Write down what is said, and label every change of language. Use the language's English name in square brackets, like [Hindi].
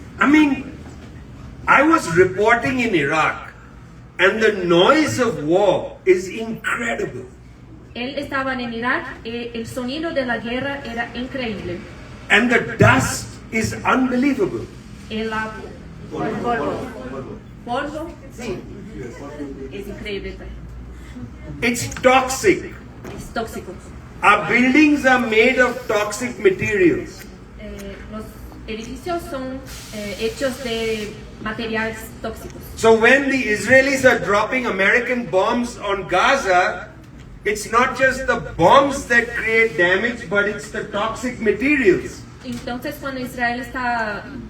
[English] I mean, I was reporting in Iraq, and the noise of war is incredible. [Spanish] Él estaba en Irak, el sonido de la guerra era increíble. [English] And the dust is unbelievable. [Spanish] El polvo, sí, es increíble. [English] It's toxic. [Spanish] Es tóxico. [English] Our buildings are made of toxic materials. [Spanish] Los edificios son hechos de materiales tóxicos. [English] So when the Israelis are dropping American bombs on Gaza, it's not just the bombs that create damage, but it's the toxic materials. [Spanish] Entonces cuando Israel está